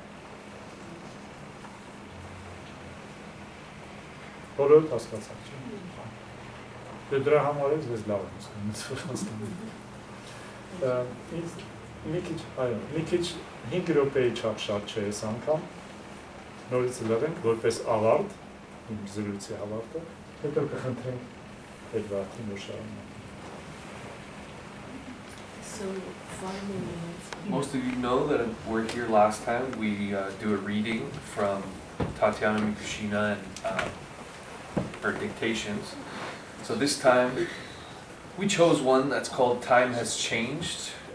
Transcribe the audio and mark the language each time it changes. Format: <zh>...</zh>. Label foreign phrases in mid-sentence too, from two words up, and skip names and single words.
<hy>Բոլորդ հասկացան չէ։ Դե դրա համար ես ես լավ եմ զգում։ Մի քիչ 5 րոպեի չափ շատ չէ այս անգամ, նորից լռենք, որպես ավարտ, իմ զրույցի ավարտը, հետո կխնդրենք այդ վարդին որ շարունակենք։</hy> <en>Most of you know that we're here last time. We do a reading from Tatiana Mikushina and her dictations. So this time, we chose one that's called Time Has Changed.</en>